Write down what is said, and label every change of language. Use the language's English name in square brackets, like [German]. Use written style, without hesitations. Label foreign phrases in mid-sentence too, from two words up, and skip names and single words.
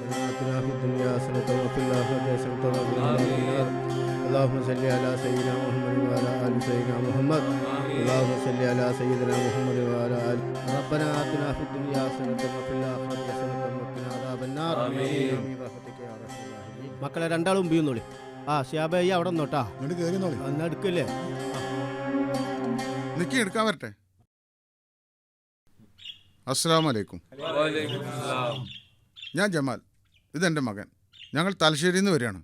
[Arabic] آتنا في الدنيا حسنة وفي الآخرة حسنة وقنا عذاب النار اللهم صل على سيدنا محمد وعلى آل سيدنا محمد اللهم صل على سيدنا محمد وعلى آل ربنا آتنا في الدنيا حسنة وفي الآخرة حسنة وقنا عذاب النار آمين برحمتك يا أرحم الراحمين. [Malayalam] മക്കളെ രണ്ടാളും ബിയുന്നോളി. ആ ഷിയാബയ്യ അവിടെ നിന്നോട്ടാ. എന്നാ എടുക്കില്ലേ? നിക്കി എടുക്കാൻ വരട്ടെ. [Arabic] السلام عليكم. [Malayalam] ഞാൻ ജമാൽ, ഇതെൻ്റെ മകൻ. ഞങ്ങൾ തലശ്ശേരിയിൽ നിന്ന് വരികയാണ്.